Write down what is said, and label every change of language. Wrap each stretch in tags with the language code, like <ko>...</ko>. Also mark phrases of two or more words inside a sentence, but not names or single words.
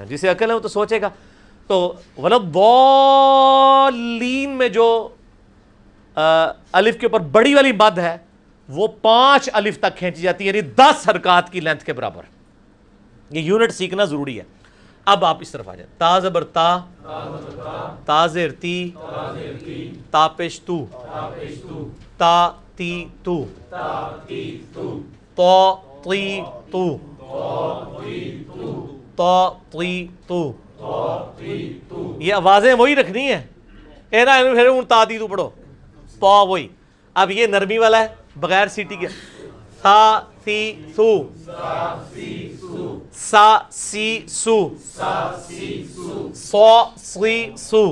<ur>جسے عقل ہے وہ تو سوچے گا. تو ولضالین میں جو الف کے اوپر بڑی والی مد ہے وہ 5 الف تک کھینچی جاتی ہے, یعنی 10 حرکات کی لینتھ کے برابر. یہ یونٹ سیکھنا ضروری ہے. اب آپ اس طرف آ جائیں. تا زبر تا, تا زیر تی, تا پیش تو, تا تی تو, تو تی تو, تو تی تو. یہ آوازیں وہی رکھنی ہیں, اے نا پھر ہوں تا تی تو پڑھو, تو وہی. اب یہ نرمی والا ہے بغیر سیٹی کے. سا سی سو, سا سی سو, سو سی سو.</ur>